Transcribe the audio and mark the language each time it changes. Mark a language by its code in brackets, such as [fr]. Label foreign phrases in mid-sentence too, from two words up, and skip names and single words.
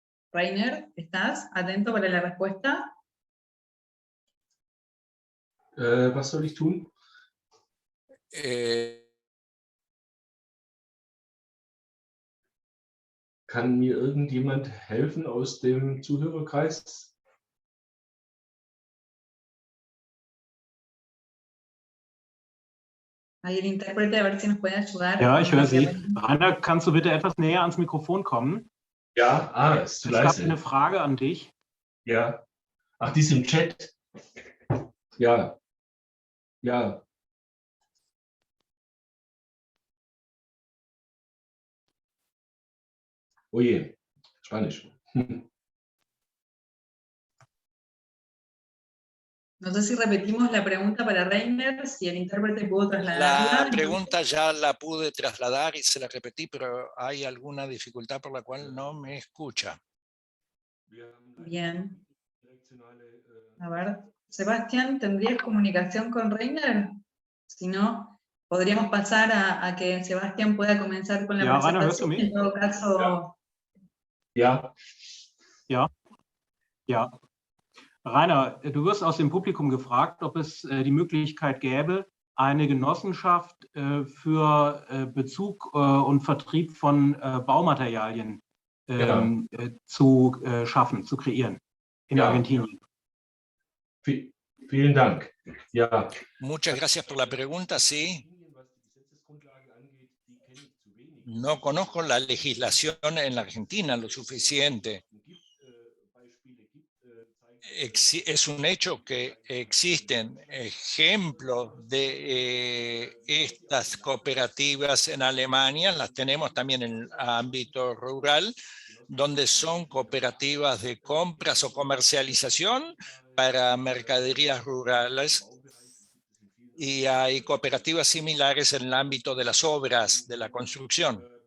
[es] Rainer, ¿estás atento para la respuesta? [de] Was soll ich tun? Kann mir irgendjemand helfen aus dem Zuhörerkreis? [es] Ahí el intérprete, a ver si nos puede ayudar. [de] Ja, ich höre Sie. [es] Porque- [de] Rainer, kannst du bitte etwas näher ans Mikrofon kommen? Ja, ist zu Ich habe leise. eine Frage an dich. Ja. Ach, die ist im Chat. Ja. Ja. Oh je, Spanisch. [es] No sé si repetimos la pregunta para Rainer, si el intérprete pudo trasladarla. La pregunta ya la pude trasladar y se la repetí, pero hay alguna dificultad por la cual no me escucha. Bien. A ver, Sebastián, ¿tendrías comunicación con Rainer? Si no, podríamos pasar a que Sebastián pueda comenzar con la [de] Ja, Rainer, hörst du [es] presentación. [de] mich? [es] En todo caso, [de] Ja. Ja. Rainer, du wirst aus dem Publikum gefragt, ob es die Möglichkeit gäbe, eine Genossenschaft für Bezug und Vertrieb von Baumaterialien zu schaffen, zu kreieren in Ja. Argentinien. Vielen Dank. Ja. [es] Muchas gracias por la pregunta, sí. No conozco la legislación en la Argentina lo suficiente. Es un hecho que existen ejemplos de estas cooperativas en Alemania, las tenemos también en el ámbito rural, donde son cooperativas de compras o comercialización para mercaderías rurales, y hay cooperativas similares en el ámbito de las obras, de la construcción.